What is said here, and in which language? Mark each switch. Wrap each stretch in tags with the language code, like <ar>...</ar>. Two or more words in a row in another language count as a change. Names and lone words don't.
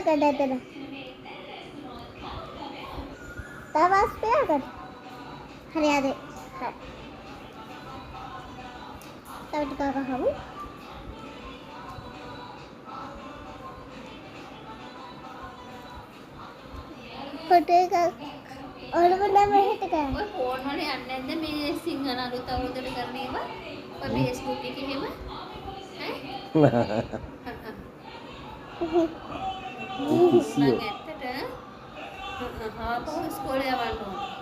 <si>कर तब बस पे कर हरिया दे तब टिका का हम फोटो का और बंदा में टिका ඔය ෆෝන් වල යන්නේ නැද්ද මේ සිංහල අලුත් අවුරුද්දට කරන ඒවා? ඔය Facebook එකේ එහෙම? ඈ? කිසියෝ මම ඇත්තට ආපහු ඉස්කෝලේ යවන්න ඕන.</si>